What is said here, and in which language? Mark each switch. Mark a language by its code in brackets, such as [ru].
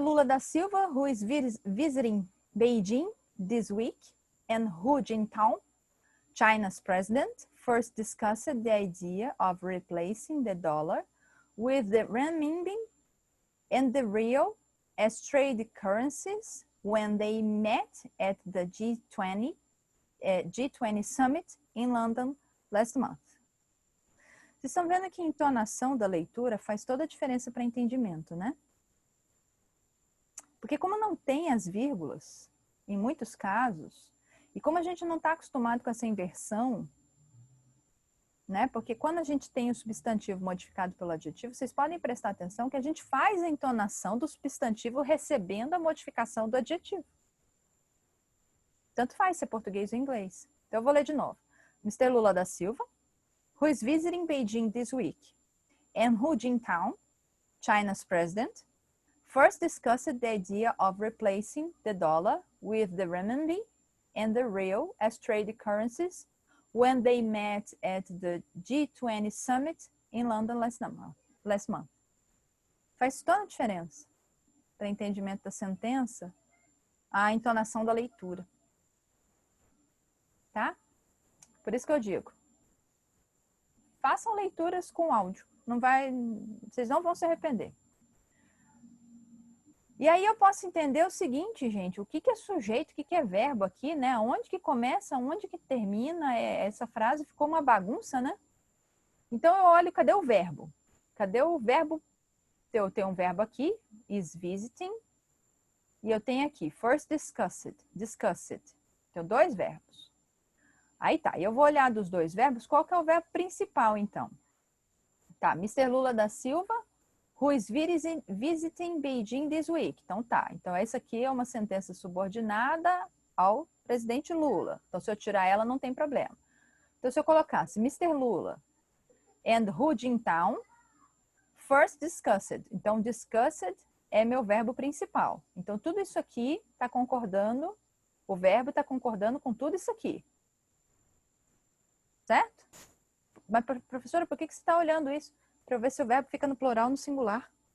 [en] Lula da Silva, who is visiting Beijing this week, and Hu Jintao, China's president, first discussed the idea of replacing the dollar with the renminbi and the real as trade currencies when they met at the G20 summit in London last month. [pt] Vocês estão vendo que a entonação da leitura faz toda a diferença para entendimento, né? Porque como não tem as vírgulas, em muitos casos, e como a gente não está acostumado com essa inversão, né? Porque quando a gente tem o substantivo modificado pelo adjetivo, vocês podem prestar atenção que a gente faz a entonação do substantivo recebendo a modificação do adjetivo. Tanto faz se é português ou inglês. Então eu vou ler de novo. Mr. [en] Lula da Silva, who is visiting Beijing this week, and Hu Jintao, China's president, first discussed the idea of replacing the dollar with the renminbi and the real as trade currencies when they met at the G20 summit in London last month. [pt] Faz toda a diferença para o entendimento da sentença a entonação da leitura. Tá? Por isso que eu digo, façam leituras com áudio. Vocês não vão se arrepender. E aí eu posso entender o seguinte, gente, o que é sujeito, o que é verbo aqui, né? Onde que começa, onde que termina, essa frase ficou uma bagunça, né? Então eu olho, cadê o verbo? Cadê o verbo? Eu tenho um verbo aqui, [en] is visiting, [pt] e eu tenho aqui, [en] first discussed. [pt] Tenho dois verbos. Aí tá, eu vou olhar dos dois verbos, qual que é o verbo principal, então? Tá, Mr. [en] Lula da Silva, who is visiting Beijing this week. [pt] Então tá, então essa aqui é uma sentença subordinada ao presidente Lula. Então se eu tirar ela, não tem problema. Então se eu colocasse Mr. [en] Lula and Hu Jintao, first discussed. [pt] Então discussed é meu verbo principal. Então tudo isso aqui está concordando, o verbo está concordando com tudo isso aqui. Certo? Mas, professora, por que você está olhando isso? Para eu ver se o verbo fica no plural ou no singular.